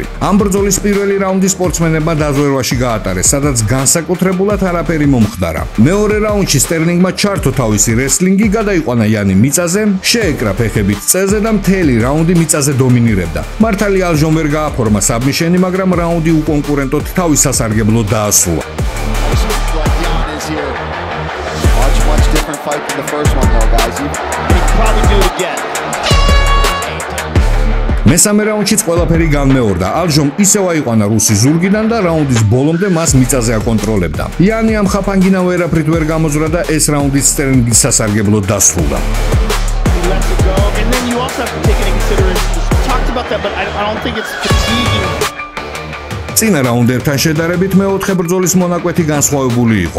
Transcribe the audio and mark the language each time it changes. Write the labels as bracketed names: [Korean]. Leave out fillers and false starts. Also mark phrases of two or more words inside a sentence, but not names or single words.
[Georgian] ამ ბრძოლის პირველი რაუნდი სპორტსმენებმა დაზვერვაში გაატარეს, სადაც განსაკუთრებულად არაფერი მომხდარა. მეორე რაუნდში სტერლინგმა ჩართო თავისი რესლინგი, გადაიყვანა იანი მიწაზე, შეეკრა ფეხებით წელზე და მთელი რაუნდი მიწაზე დომინირებდა. მართალია ალჟომ ვერ გააფორმა საბმიშენი, მაგრამ რაუნდი უკონკურენტოდ თავის სასარგებლოდ დაასრულა. [English] Much different fight than the first one though, guys. He probably do it again. [Georgian] მესამე რაუნდშიც ყველაფერი განმეორდა. ალჟომ ისევ აიყვანა რუსი ზურგიდან და რაუნდის ბოლომდე მას მიწაზე აკონტროლებდა. იანი ამ ხაფანგინა ვერაფრით ვერ გამოძვრა და ეს რაუნდი სტერლინგის სასარგებლოდ დასრულდა. წინა რაუნდერთან შედარებით მეოთხე ბრძოლის მონაკვეთი განსხვავებული იყო.